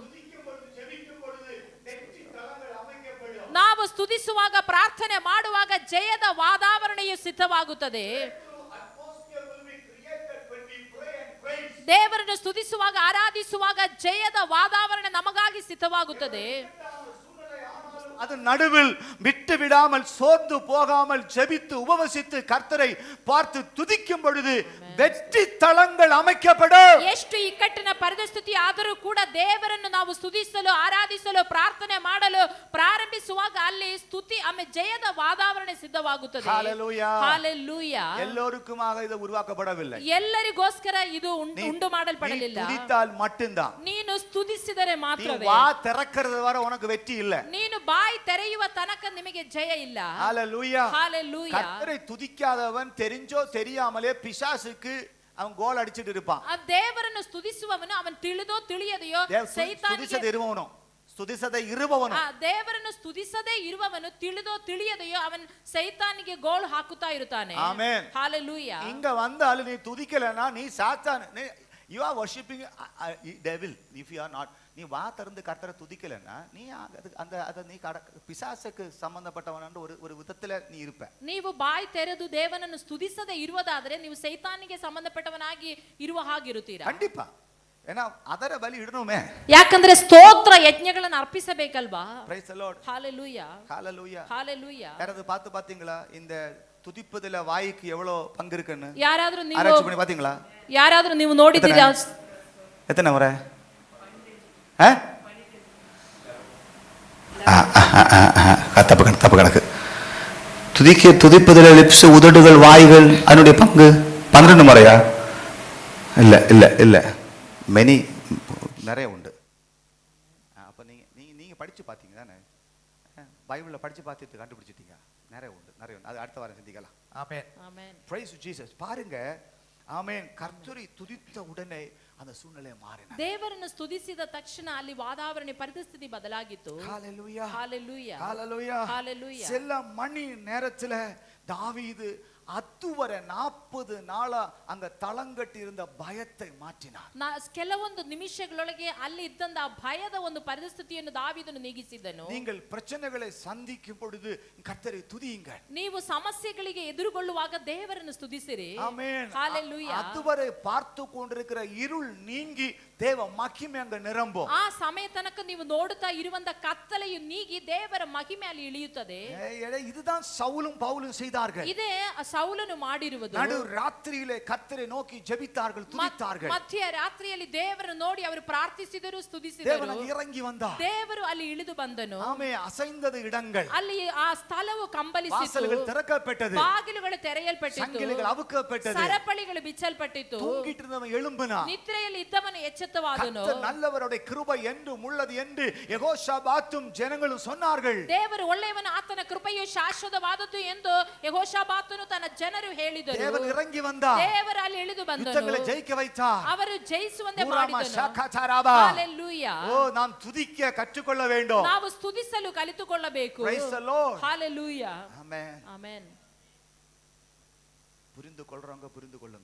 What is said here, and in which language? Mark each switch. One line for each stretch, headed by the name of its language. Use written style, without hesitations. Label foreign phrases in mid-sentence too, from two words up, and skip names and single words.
Kannada: ನಾವು ಸ್ತುತಿಸುವಾಗ ಪ್ರಾರ್ಥನೆ ಮಾಡುವಾಗ ಜಯದ ವಾತಾವರಣೆಯು ಸಿದ್ಧವಾಗುತ್ತದೆ. ದೇವರನ್ನು ಸ್ತುತಿಸುವಾಗ ಆರಾಧಿಸುವಾಗ ಜಯದ ವಾತಾವರಣ ನಮಗಾಗಿ ಸಿದ್ಧವಾಗುತ್ತದೆ.
Tamil: அது நடுவில் விட்டு விடாமல் சோர்ந்து போகாமல் ஜெபித்து உபவசித்து கர்த்தரை பார்த்து துதிக்கும் பொழுது வெற்றி தளங்கள் அமைக்கப்படும்.
Kannada: ಎಷ್ಟು ಇಕ್ಕಟ್ಟಿನ ಪರಿಸ್ಥಿತಿ ಆದರೂ ಕೂಡ ದೇವರನ್ನು ನಾವು ಸ್ತುತಿಸಲು ಆರಾಧಿಸಲು ಪ್ರಾರ್ಥನೆ ಮಾಡಲು ಪ್ರಾರಂಭಿಸುವಾಗ ಅಲ್ಲಿ ಸ್ತುತಿ ಆಮೇಲೆ ಜಯದ ವಾತಾವರಣ ಸಿದ್ಧವಾಗುತ್ತದೆ.
Tamil: ஹalleluya. ஹalleluya. எல்லோருக்குமாக இது உருவாக்கப்படவில்லை.
Kannada: ಎಲ್ಲರಿಗೋಸ್ಕರ ಇದು ಉಂಟು ಮಾಡಲ್ಪಡಲಿಲ್ಲ.
Tamil: துதித்தால் மட்டும்தான்.
Kannada: ನೀನು ಸ್ತುತಿಸಿದರೆ ಮಾತ್ರವೇ.
Tamil: வா திறக்கிறது வரை உனக்கு வெற்றி இல்ல.
Kannada: ನೀನು ಬಾಯಿ ತೆರೆಯುವ ತನಕ ನಿಮಗೆ ಜಯ ಇಲ್ಲ.
Tamil: ஹalleluya. ஹalleluya. கர்த்தரை துதிக்காதவன் தெரிஞ்சோ தெரியாமலே பிசாசுக்கு அவன் கோல் அடிச்சிட்டு இருப்பான்.
Kannada: ಆ ದೇವರನ್ನು ಸ್ತುತಿಸುವವನು ಅವನು ತಿಳಿದೋ ತಿಳಿಯದೆಯೋ ಸೈತಾನನಿಗೆ ಸ್ತುತಿಸದೆ ಇರುವವನು ಆ ದೇವರನ್ನು ಸ್ತುತಿಸದೇ ಇರುವವನು ತಿಳಿದೋ ತಿಳಿಯದೆಯೋ ಅವನು ಸೈತಾನಿಗೆ ಗೋಳು ಹಾಕುತ್ತಾ ಇರುತ್ತಾನೆ. ಆಮೆನ್.
Tamil: ஹalleluya. இங்க வந்தாலும் நீ துதிக்கலனா நீ சாத்தான்.
English: you are worshiping devil if you are not.
Tamil: நீ வா திறந்து கர்த்தரை துதிக்கலனா நீ அந்த நீ பிசாசுக்கு ಸಂಬಂಧಪಟ್ಟವನ ஒரு விதத்துல நீ இருப்ப.
Kannada: ನೀವು ಬಾಯಿ ತೆರೆದು ದೇವನನ್ನು ಸ್ತುತಿಸದೇ ಇರುವುದಾದರೆ ನೀವು ಸೈತಾನಿಗೆ ಸಂಬಂಧಪಟ್ಟವನಾಗಿ ಇರುವ ಹಾಗಿರುತ್ತೀರಾ.
Tamil: கண்டிப்பா. ஏன்னா
Kannada: ಅದರ ಬಲಿ
Tamil: ಇಡணுமே.
Kannada: ಯಾಕಂದ್ರೆ ಸ್ತೋತ್ರ ಯಜ್ಞಗಳನ್ನು ಅರ್ಪಿಸಬೇಕಲ್ವಾ.
English: praise the lord.
Tamil: ஹalleluya.
English: hallelujah.
Tamil: ஹalleluya. யாராவது பார்த்து பாத்தீங்களா இந்த துதிப்பதுல வாய்க்கு எவ்வளவு பங்கு இருக்குன்னு?
Kannada: ಯಾರಾದರೂ ನೀವು
Tamil: ஆராய்ச்சி பண்ணி பாத்தீங்களா?
Kannada: ಯಾರಾದರೂ ನೀವು ನೋಡಿದ್ದೀರಾ?
Tamil: எத்தனை முறை? தப்பு கணக்கு. துதிப்பதில் லிப்ஸ் உதடுகள் வாய்கள் அதனுடைய பங்கு 12 முறையா? இல்ல இல்ல இல்ல மெனி நிறைய உண்டு. அப்ப நீங்க படிச்சு பாத்தீங்க தானே? பைபிள்ல படிச்சு பார்த்துட்டு கண்டுபிடிச்சிட்டீங்க. நிறைய உண்டு. அது அடுத்த வாரம் சிந்திக்கலாம். ஆமென். ஆமென்.
English: praise Jesus.
Tamil: பாருங்க. ஆமென். கர்த்தரை துதித்த உடனே அந்த சூழ்நிலை மாறின.
Kannada: ದೇವರನ್ನು ಸ್ತುತಿಸಿದ ತಕ್ಷಣ ಅಲ್ಲಿ ವಾತಾವರಣ ಪರಿಸ್ಥಿತಿ ಬದಲಾಗಿತ್ತು.
Tamil: ஹalleluya. ஹalleluya. ஹalleluya. ஹalleluya. சில மணி நேரத்துல தாவீது அதுவரை 40 நாளா அங்க தளங்கட்டி இருந்த பயத்தை மாற்றினார்.
Kannada: ಕೆಲವೊಂದು ನಿಮಿಷಗಳೊಳಗೆ ಅಲ್ಲಿ ಇದ್ದಂತ ಭಯದ ಒಂದು ಪರಿಸ್ಥಿತಿಯನ್ನು ದಾವೀದನು ನೀಗಿಸಿದನು.
Tamil: நீங்கள் பிரச்சனைகளை சந்திக்கும் பொழுது கர்த்தரை துதியுங்கள்.
Kannada: ನೀವು ಸಮಸ್ಯೆಗಳಿಗೆ ಎದುರುಗೊಳ್ಳುವಾಗ ದೇವರನ್ನು ಸ್ತುತಿಸಿರಿ.
Tamil: ஆமென். ஹalleluya. அதுவரை பார்த்து கொண்டிருக்கிற இருள் நீங்கி தேவ மகிமை அங்க நிரம்பும்.
Kannada: ಆ ಸಮಯ ತನಕ ನೀವು ನೋಡುತ್ತಾ ಇರುವಂತ ಕತ್ತಲೆಯು ನೀಗಿ ದೇವರ ಮಹಿಮೆ ಅಲ್ಲಿ ಇಳಿಯುತ್ತದೆ.
Tamil: இதுதான் சவுலும் பவுலும் செய்தார்கள்.
Kannada: ಇದೇ ಸೌಲನು ಮಾಡಿರುವುದು.
Tamil: நடு ராத்திரியிலே கர்த்தரை நோக்கி ஜெபித்தார்கள், துதித்தார்கள்.
Kannada: ಮಧ್ಯ ರಾತ್ರಿಯಲ್ಲಿ ದೇವರನ್ನು ನೋಡಿ ಅವರು ಪ್ರಾರ್ಥಿಸಿದರು, ಸ್ತುತಿಸಿದರು.
Tamil: தேவன் இறங்கி வந்தார்.
Kannada: ದೇವರು ಅಲ್ಲಿ ಇಳಿದು ಬಂದನು.
Tamil: ஆமென். அசைந்தது இடங்கள்.
Kannada: ಅಲ್ಲಿ ಆ ಸ್ಥಳವು ಕಂಬಲಿಸಿತು.
Tamil: வாசல்கள் திறக்கப்பட்டது.
Kannada: ಬಾಗಿಲುಗಳು ತೆರೆಯಲ್ಪಟ್ಟಿತು.
Tamil: சங்கிலிகள் அவுக்கப்பட்டது.
Kannada: ಸರಪಳಿಗಳು ಬಿಚ್ಚಲ್ಪಟ್ಟಿತು.
Tamil: தூங்கிட்டு இருந்தவன் எழும்பினான்.
Kannada: ನಿದ್ರೆಯಲ್ಲಿ ಇದ್ದವನು ಎಚ್ಚೆತ್ತವಾದನು.
Tamil: கர்த்தர் நல்லவருடைய கிருபை என்றும் உள்ளது என்று யெகோஷாபாத்தும் ஜனங்களும் சொன்னார்கள்.
Kannada: ದೇವರು ಒಳ್ಳೆಯವನು, ಆತನ ಕೃಪೆಯು ಶಾಶ್ವತವಾದದ್ದು ಎಂದು ಯೆಹೋಷಾಬಾತನು ತನ್ನ ಜನರು ಹೇಳಿದರು.
Tamil: தேவன் இறங்கி வந்தார்.
Kannada: ದೇವರು ಅಲ್ಲಿ ಇಳಿದು ಬಂದನು.
Tamil: ಯುದ್ಧங்களை ஜெயிக்க வைத்தார்.
Kannada: ಅವರು ಜಯಿಸುವಂತೆ ಮಾಡಿದನು.
Tamil: ஹalleluya. ஓ நாம் துதிக்க கற்றுக்கொள்ள வேண்டும்.
Kannada: ನಾವು ಸ್ತುತಿಸಲು ಕಲಿತುಕೊಳ್ಳಬೇಕು.
English: Praise the Lord. Hallelujah. Amen. Amen.
Tamil: புரிந்து கொள்றவங்க புரிந்து கொள்ளுங்க,